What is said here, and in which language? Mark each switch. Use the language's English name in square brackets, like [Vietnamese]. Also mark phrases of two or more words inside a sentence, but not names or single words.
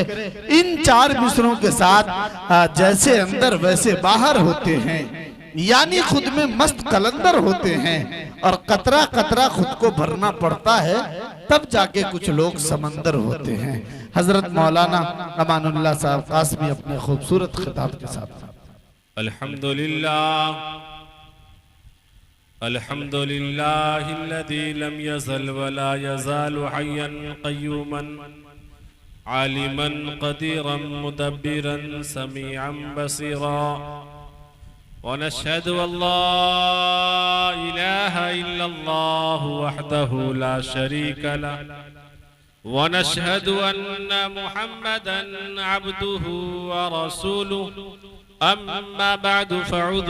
[Hindi] इन 4 मिसरों के साथ जैसे अंदर वैसे बाहर होते हैं, यानी खुद में मस्त कलंदर होते हैं और कतरा कतरा खुद को भरना पड़ता है, तब जाके कुछ लोग समंदर होते हैं। हजरत मौलाना अमानुल्लाह साहब कासमी अपने खूबसूरत खिताब के साथ। [Arabic] الحمد لله الحمد لله الذي لم يزل ولا يزال حيا قيوما عالما قديرا مدبرا سميعا بصيرا ونشهد أن لا إله إلا الله وحده لا شريك له ونشهد أن محمدا عبده ورسوله أما بعد فأعوذ